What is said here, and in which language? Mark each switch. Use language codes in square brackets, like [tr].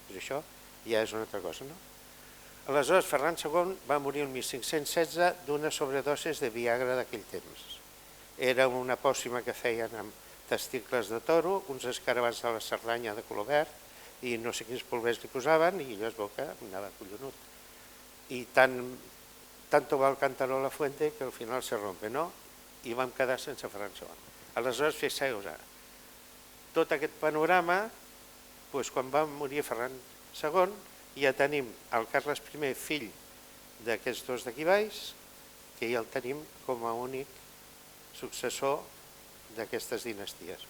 [ca] Però això ja és una altra cosa, no? Aleshores, Ferran II va morir el 1516 d'una sobredosis de Viagra d'aquell temps. Era una pòssima que feien amb testicles de toro, uns escarabats de la Cerdanya de color verd, i no sé quins polvers li posaven, i jo es veu que anava collonut. [es] I tanto va el cántaro a la fuente que al final se rompe, no? [ca] I vam quedar sense Ferran II. Aleshores, fixeu-vos, tot aquest panorama, quan va morir Ferran II, ja tenim el Carles I, fill d'aquests dos d'aquí baix, que ja el tenim com a únic successor d'aquestes dinasties.